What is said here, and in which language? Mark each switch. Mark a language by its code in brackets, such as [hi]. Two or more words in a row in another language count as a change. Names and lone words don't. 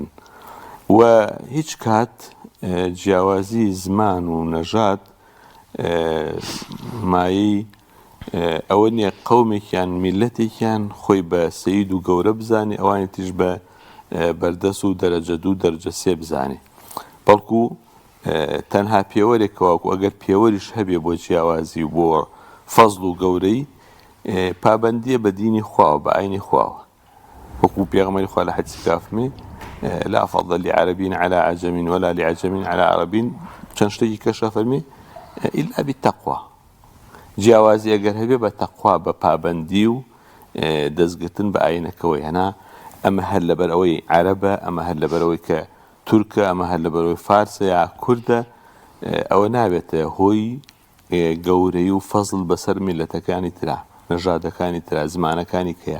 [ckb] و هیچ کات جیاوازی زمان و نەژاد مایەی ئەوە نییە قەومێکیان میلەتێکیان خۆی بە سەید و گەورە بزانێ، ئەوانی تیش بە بەردەست و دەرەجە دوو دەرەجە سێ بزانێ، بەڵکو تەنها پێوەرێکەوە و ئەگەر پێوەریش هەبێ بۆ جیاوازی و بۆ فەزڵ و گەورەی پابندیە بە دینی خواوە، بە ئاینی خواوە. وەکو پێغەمبەری خوا لە حەدیثی کافمێ [ar] لا فضل لعربي على عجم ولا لعجم على عربي، [ckb] چەند شتێکی کەشە فەرمێ [ar] إلا بالتقوى. [ckb] جیاوازی ئەگەر هەبێ بە تەقوا، بە پابندی و دەستگرتن بە ئاینەکەوەی. هەنا ئەمە هەر لەبەر ئەوەی عەرەبە، ئەمە هەر لەبەر ئەوەی کە تورکە، ئەمە هەر لەبەر ئەوەی فارسە یا کوردە، ئەوە نابێتە هۆی گەورەی و فەزڵ بەسەر میلەتەکانی ترا، نەژادەکانی ترا، زمانەکانی کەیە.